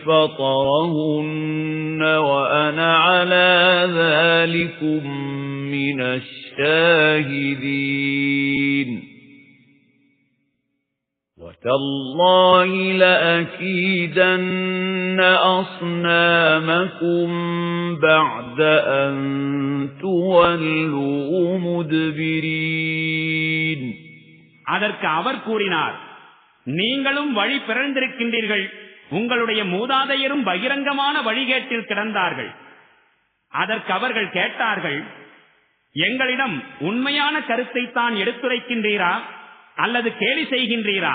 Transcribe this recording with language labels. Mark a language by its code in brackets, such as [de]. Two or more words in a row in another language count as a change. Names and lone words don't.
[ar] فطرهن وأنا على ذلكم من الشاهدين وتالله لأكيدن أصنامكم بعد أن تولوا مدبرين. [ta] அதற்கு அவர் கூறினார், நீங்களும் வழி பிறந்திருக்கின்றீர்கள். உங்களுடைய மூதாதையரும் பகிரங்கமான வழிகேட்டில் கிடந்தார்கள். அதற்கு அவர்கள் கேட்டார்கள், எங்களிடம் உண்மையான கருத்தை தான் எடுத்துரைக்கின்றீரா அல்லது கேலி செய்கின்றீரா?